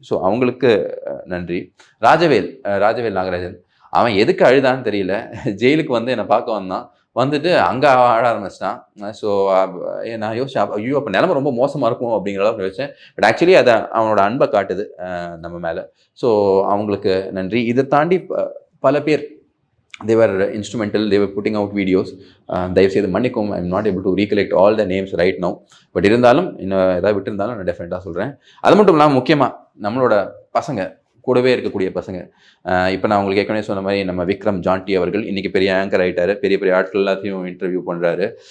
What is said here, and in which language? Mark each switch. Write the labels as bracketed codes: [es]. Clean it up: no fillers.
[ta] So அவங்களுக்கு நன்றி. ராஜவேல் நாகராஜன், அவன் எதுக்கு அழுதான்னு தெரியல, ஜெயிலுக்கு வந்து என்னை பார்க்க வந்தான், வந்துட்டு அங்கே ஆட ஆரம்பிச்சிட்டான். ஸோ நான் யோசிச்சேன், ஐயோ அப்போ நிலமை ரொம்ப மோசமாக இருக்கும் அப்படிங்கிற அளவுக்கு யோசிச்சேன். பட் ஆக்சுவலி அதை அவனோட அன்பை காட்டுது நம்ம மேலே. ஸோ அவங்களுக்கு நன்றி. இதை தாண்டி பல பேர் [en] they were instrumental, they were putting out videos. [ta] தயவு செய்து மன்னிக்கும், [en] I am not able to recollect all the names right now. [ta] But இருந்தாலும் இன்னும் ஏதாவது விட்டுருந்தாலும் நான் டெஃபினட்டாக சொல்கிறேன். அது மட்டும் இல்லாமல் முக்கியமாக நம்மளோட பசங்க, கூடவே இருக்கக்கூடிய பசங்க, இப்போ நான் உங்களுக்கு ஏற்கனவே சொன்ன மாதிரி நம்ம விக்ரம் ஜான்டி அவர்கள் இன்றைக்கி பெரிய ஆங்கர் ஆகிட்டார், பெரிய பெரிய ஆட்கள் எல்லாத்தையும் இன்டர்வியூ பண்ணுறாரு.